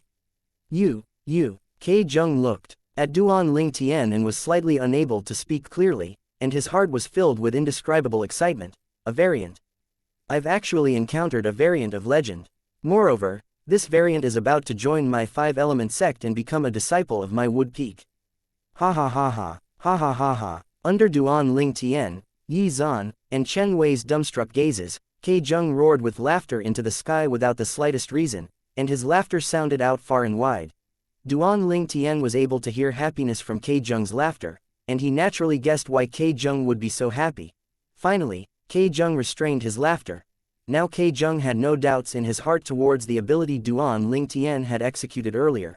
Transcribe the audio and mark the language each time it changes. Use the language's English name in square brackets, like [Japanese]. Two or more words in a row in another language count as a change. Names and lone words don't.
[English] You, Kei Jung looked at Duan Ling Tian and was slightly unable to speak clearly, and his heart was filled with indescribable excitement. A variant. I've actually encountered a variant of legend. Moreover, this variant is about to join my five-element sect and become a disciple of my Wood Peak. Ha ha ha ha, ha ha ha ha. Under Duan Ling Tian, Yi Zan, and Chen Wei's dumbstruck gazes, Kei Jung roared with laughter into the sky without the slightest reason, and his laughter sounded out far and wide. Duan Ling Tian was able to hear happiness from Kei Jung's laughter, and he naturally guessed why Kei Jung would be so happy. Finally, Kei Jung restrained his laughter. Now Kei Jung had no doubts in his heart towards the ability Duan Ling Tian had executed earlier.